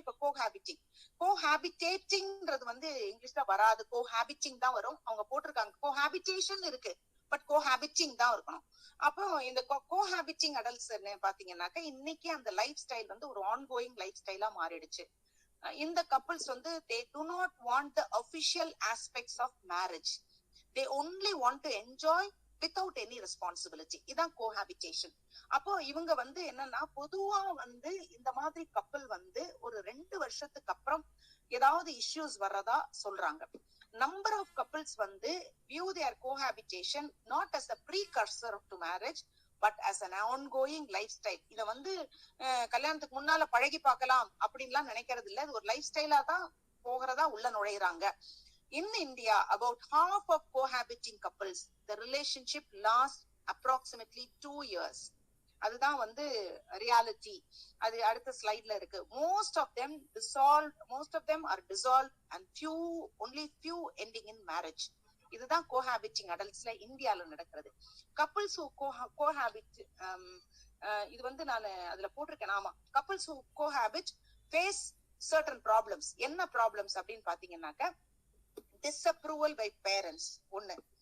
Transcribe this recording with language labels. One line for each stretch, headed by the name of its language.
Tamil: இப்ப கோஹாபிட்டேட்டிங்ன்றது வந்து இங்கிலீஷ்ல வராது, கோஹாபிட்டிங் தான் வரும். அவங்க போட்டிருக்காங்க கோஹாபிட்டேஷன் இருக்கு, பட் கோஹாபிட்டிங் தான் இருக்கணும். அப்போ இந்த கோஹாபிட்டிங் அடல்ட்ஸ் பாத்தீங்கன்னாக்க இன்னைக்கு அந்த லைஃப் ஸ்டைல் வந்து ஒரு ஆன்கோயிங் லைஃப் ஸ்டைலா மாறிடுச்சு.
English: இந்த கப்பிள்ஸ் வந்து they do not want the official aspects of marriage, they only want to enjoy without any responsibility.
Tamil: இதான் கோஹாபிட்டேஷன். அப்போ இவங்க வந்து என்னன்னா பொதுவா வந்து இந்த மாதிரி கப்பல் வந்து ஒரு 2 வருஷத்துக்கு அப்புறம் ஏதாவது இஷ்யூஸ் வர்றதா சொல்றாங்க.
English: Number of couples வந்து view their cohabitation not as a precursor to marriage but as an ongoing lifestyle.
Tamil: இத வந்து கல்யாணத்துக்கு முன்னால பழகி பார்க்கலாம் அப்படின்லாம் நினைக்கிறது இல்ல. இது ஒரு லைஃப் ஸ்டைலா தான் போகிறதா உள்ள நுழையிறாங்க.
English: In India, about half of cohabiting couples, the relationship lasts approximately 2 years.
Tamil: அதுதான் வந்து ரியாலிட்டி. அது அடுத்த ஸ்லைட்ல இருக்கு.
English: most of them are dissolved and only few ending in marriage.
Tamil: இதுதான் கோஹாபிட்டிங் அடல்ட்ஸ்ல இந்தியால நடக்கிறது. கப்பிள்ஸ் who cohabit, இது வந்து நான் அதுல போட்டிருக்கேன்.
English: ஆமா, couples who cohabit face certain problems.
Tamil: என்ன ப்ராப்ளம்ஸ் அப்படின்னு பாத்தீங்கன்னாக்க
English: disapproval by parents
Tamil: ஒண்ணு,